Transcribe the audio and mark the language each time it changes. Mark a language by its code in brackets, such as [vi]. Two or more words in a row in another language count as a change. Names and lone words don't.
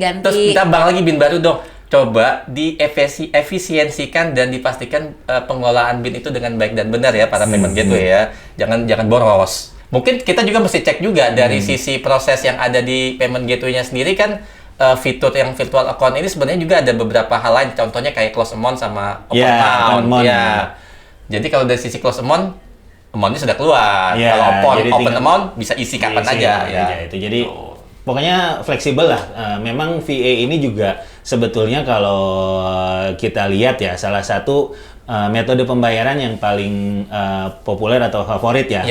[id] Terus minta bank lagi BIN baru dong. Coba diefisiensikan dan dipastikan pengelolaan BIN itu dengan baik dan benar ya para [en] payment gateway [id] ya. Jangan boros. Mungkin kita juga mesti cek juga dari sisi proses yang ada di [en] payment gateway- [id] nya sendiri kan. Fitur yang [en] virtual account [id] ini sebenarnya juga ada beberapa hal lain, contohnya kayak [en] close amount [id] sama open Ya, account. [en] open amount. [id] Ya. Jadi kalau dari sisi [en] close amount- [id] nya sudah keluar. Ya, Kalau jadi open tinggal amount bisa isi kapan Isi aja. kapan Ya. aja itu. Jadi pokoknya fleksibel lah. Memang VA ini juga sebetulnya kalau kita lihat ya salah satu metode pembayaran yang paling populer atau favorit ya